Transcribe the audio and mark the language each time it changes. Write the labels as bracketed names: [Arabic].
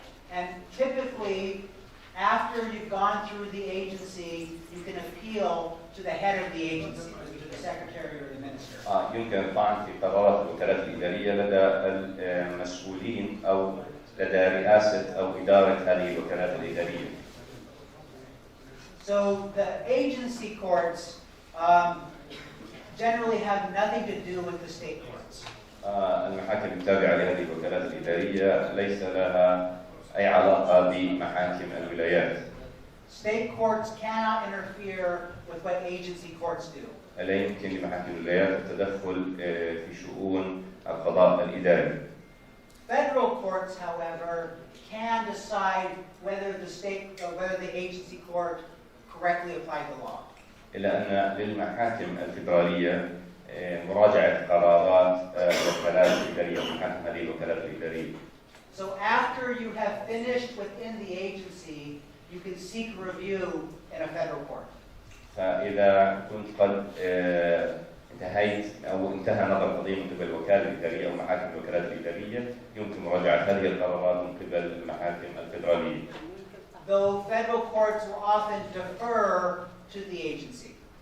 [English] And typically, after you've gone through the agency, you can appeal to the head of the agency, either the secretary or the minister. [Arabic] يمكن الطعن في قرارات الوكالات الإدارية لدى المسؤولين أو لدى رئاسة أو إدارة هذه الوكالات الإدارية. [English] So the agency courts generally have nothing to do with the state courts. [Arabic] المحاكم التابعة لهذه الوكالات الإدارية ليس لها أي علاقة بمحاكم الولايات. [English] State courts cannot interfere with what agency courts do. [Arabic] لا يمكن لمحاكم الولايات التدخل في شؤون القضاء الإداري. [English] Federal courts, however, can decide whether the agency court correctly applied the law. [Arabic] إلا أن للمحاكم الفيدرالية مراجعة قرارات الوكالات الإدارية، محاكم هذه الوكالات الإدارية. [English] So after you have finished within the agency, you can seek review in a federal court. [Arabic] فإذا كنت قد انتهيت أو انتهى نظر القضية من قبل الوكالة الإدارية أو محاكم الوكالات الإدارية، يمكن مراجعة هذه القرارات من قبل المحاكم الفيدرالية. [English] Though federal courts will often defer to the agency.